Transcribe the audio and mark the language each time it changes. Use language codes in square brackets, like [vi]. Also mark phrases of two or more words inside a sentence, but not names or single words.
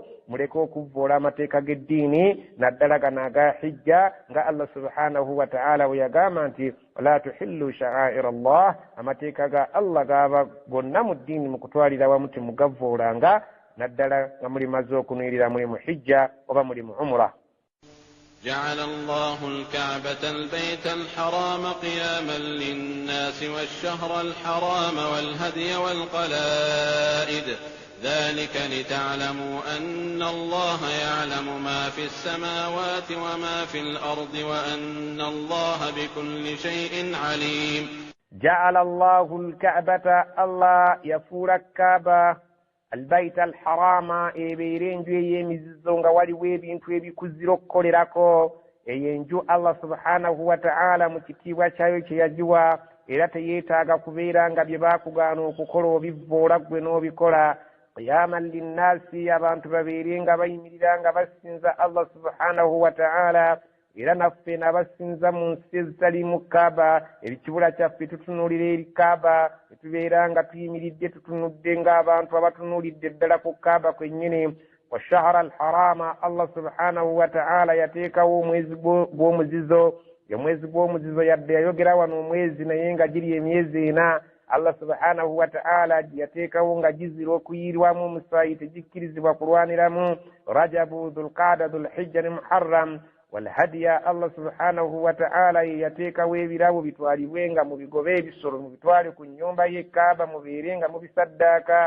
[lg] muleke okuvvoola amateeka g'eddiini naddala gano aga hijja, nga Allah [ar] سبحانه وتعالى [lg] bwe yagamba nti [ar] ولا تحلوا شعائر الله, [lg] amateeka ga Allah gaba gonna mu ddiini mu kutwalira wamu temugavvoolanga naddala nga muli maze okunuyirira muli mu hijja oba muli mu umra. [ar] جعل الله الكعبة البيت الحرام قياما للناس والشهر الحرام والهدي والقلائد ذلك لتعلموا أن الله يعلم ما في السماوات وما في الأرض وأن الله بكل شيء عليم. جعل الله الكعبة، الله يفور الكعبة البيت الحرام [lg] ebeerenju ey'emizizo nga waliwo ebintu ebikuzira okukolerako. eyenju Allah [ar] سبحانه وتعالى [lg] mu kitiibwa kyayo kye yagiwa, era teyeetaaga kubeera nga bye baakugaana okukola obivvoola ggwe n'obikola. [ar] قياما للناس, [lg] abantu babeere nga bayimirira nga basinza Allah [ar] سبحانه وتعالى, [lg] era naffe nabasinza mu nsi ezitalimu Kaaba. ekibula kyaffe tutunuulira eri Kaaba, tubeera nga tuyimiridde tutunudde ng'abantu abatunuulidde ddala ku Kaaba kwennyini. [ar] والشهر الحرام, [lg] Allah [ar] سبحانه وتعالى [lg] yateekawo omwezi gw'omuzizo. omwezi gw'omuzizo yadde yayogera wano omwezi naye nga giri emyezi 4. Allah [ar] سبحانه وتعالى [lg] yateekawo nga gizira okuyirwamu omusaayi, tegikkirizibwa kulwaniramu. rajabu, dhulqaada, dhulhijja ne muharram. walhadiya, Allah [ar] سبحانه وتعالى [lg] yateekawo ebirabo bitwalibwenga mu bigobe ebisolo, mubitwale ku nnyumba y'Ekaaba, mubeere nga mubisaddaaka.